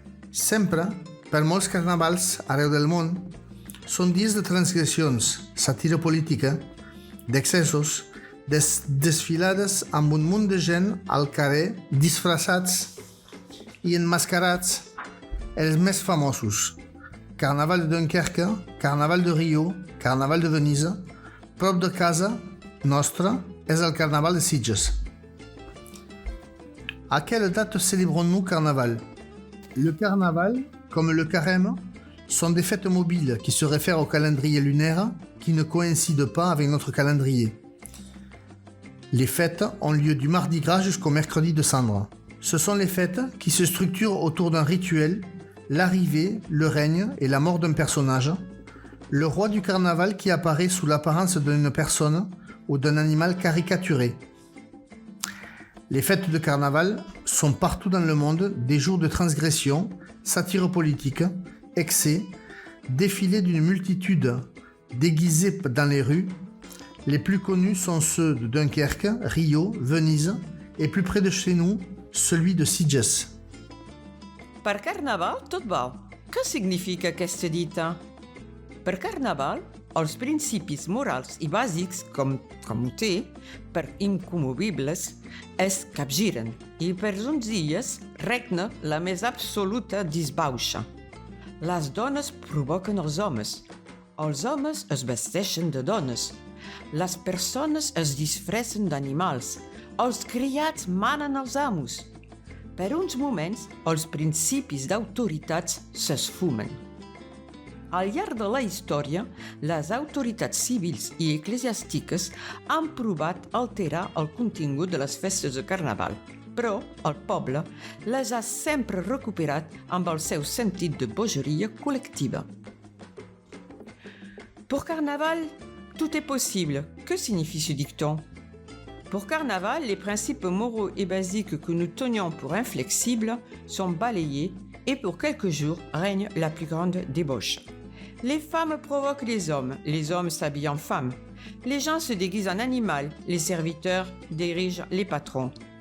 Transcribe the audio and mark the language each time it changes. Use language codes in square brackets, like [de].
[ca] Sempre, per molts carnavals arreu del món, són dies de transgressions, sàtira política, d'excessos, desfilades amb un munt de gent al carrer disfressats i emmascarats. Els més famosos: Carnaval de Dunkerque, Carnaval de Rio, Carnaval de Venise. Prop de casa nostra és el Carnaval de Sitges. [fr] À quelle date célébrons-nous Carnaval? Le Carnaval, comme le Carême, sont des fêtes mobiles qui se réfèrent au calendrier lunaire qui ne coïncide pas avec notre calendrier. Les fêtes ont lieu du Mardi Gras jusqu'au mercredi de Cendres. Ce sont les fêtes qui se structurent autour d'un rituel, l'arrivée, le règne et la mort d'un personnage, le roi du carnaval qui apparaît sous l'apparence d'une personne ou d'un animal caricaturé. Les fêtes de carnaval sont partout dans le monde des jours de transgression, satire politique, excès, défilés d'une multitude déguisée dans les rues. Les plus connus sont ceux de Dunkerque, Rio, Venise et plus près de chez nous, celui de Sitges. [ca] Per carnaval tot val. Què significa aquesta dita? Per carnaval, els principis morals i bàsics, com ho té, per incommovibles, es capgiren i per uns dies regna la més absoluta disbauxa. Les dones provoquen els homes es vesteixen de dones, les persones es disfressen d'animals, els criats manen als amos. Per uns moments, els principis d'autoritats s'esfumen. Al llarg de la història, les autoritats civils i eclesiàstiques han provat alterar el contingut de les festes de carnaval, però el poble les ha sempre recuperat amb el seu sentit de bogeria col·lectiva. [fr] Pour carnaval, tout est possible. Que signifie ce dicton? Pour carnaval, les principes moraux et basiques que nous tenions pour inflexibles sont balayés et pour quelques jours règne la plus grande débauche. Les femmes provoquent les hommes s'habillent en femmes. Les gens se déguisent en animal, les serviteurs dirigent les patrons.